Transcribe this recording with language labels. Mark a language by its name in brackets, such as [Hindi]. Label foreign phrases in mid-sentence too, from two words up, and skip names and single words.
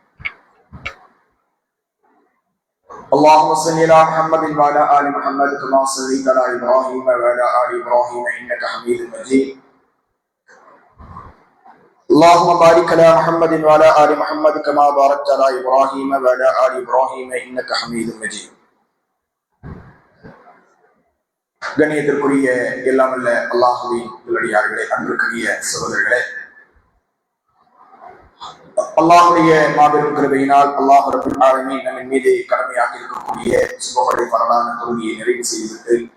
[Arabic] اللهم صل على محمد وعلى ال محمد كما صليت على ابراهيم وعلى ال ابراهيم انك حميد مجيد. اللهم بارك على محمد وعلى ال محمد كما باركت على ابراهيم وعلى ال ابراهيم انك حميد مجيد. [Tamil] கண்ணியத்திற்குரிய எல்லாம் உள்ள அல்லாஹ்வின் நல்லடியார்களே, அன்பிற்குரிய சகோதரர்களே, அல்லாஹ்வுடைய மாபெரும் கிருபையினால் அல்லாஹ் [Arabic] رب العالمين [Tamil] நம்மின் மீது கடமையாக்கி இருக்கக்கூடிய சுபஹுடைய பரலான தொழுகையை நிறைவு செய்துவிட்டு